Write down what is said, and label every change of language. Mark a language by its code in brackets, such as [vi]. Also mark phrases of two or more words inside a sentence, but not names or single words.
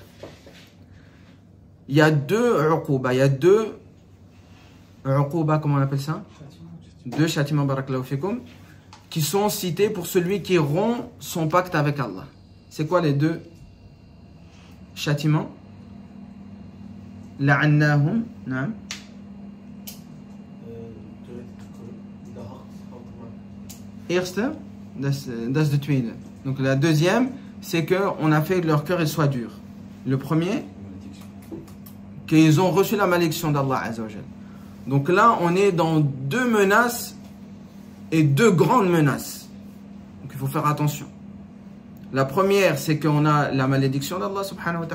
[fr] Il y a deux uquba, comment on appelle ça? Deux châtiments, [ar] بارك الله فيكم, [fr] qui sont cités pour celui qui rompt son pacte avec Allah. C'est quoi les deux châtiments? [ar] لعنهم، نعم. [nl] Eerste, dat is de tweede. [fr] Donc la deuxième, c'est qu'on a fait que leur cœur soit dur. Le premier, qu'ils ont reçu la malédiction d'Allah [ar] عز وجل. [fr] Donc là, on est dans deux menaces et deux grandes menaces. Donc il faut faire attention. La première, c'est qu'on a la malédiction d'Allah [ar] سبحانه وتعالى.